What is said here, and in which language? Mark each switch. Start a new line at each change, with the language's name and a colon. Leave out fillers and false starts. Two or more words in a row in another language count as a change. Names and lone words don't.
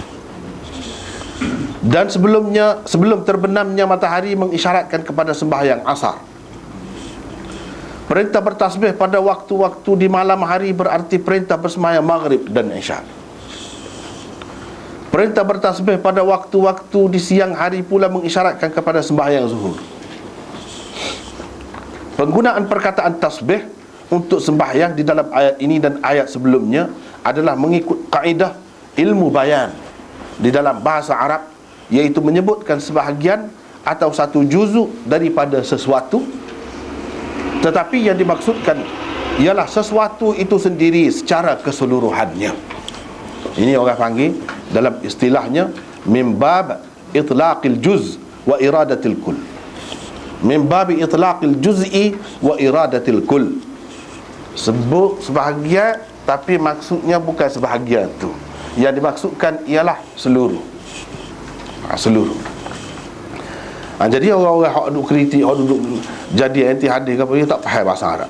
Malay: Dan sebelum terbenamnya matahari mengisyaratkan kepada sembahyang asar. Perintah bertasbih pada waktu-waktu di malam hari berarti perintah bersembahyang maghrib dan isya. Perintah bertasbih pada waktu-waktu di siang hari pula mengisyaratkan kepada sembahyang zuhur. Penggunaan perkataan tasbih untuk sembahyang di dalam ayat ini dan ayat sebelumnya adalah mengikut kaedah ilmu bayan di dalam bahasa Arab, iaitu menyebutkan sebahagian atau satu juzuk daripada sesuatu, tetapi yang dimaksudkan ialah sesuatu itu sendiri secara keseluruhannya. Ini orang panggil dalam istilahnya
Arabic: من باب إطلاق الجزء وإرادة الكل. من باب إطلاق الجزء وإرادة الكل.
Malay: Sebut sebahagian tapi maksudnya bukan sebahagian tu. Yang dimaksudkan ialah seluruh. Seluruh. Jadi orang-orang hak duduk kritik, hak duduk jadi anti hadis ke apa, dia tak faham bahasa Arab.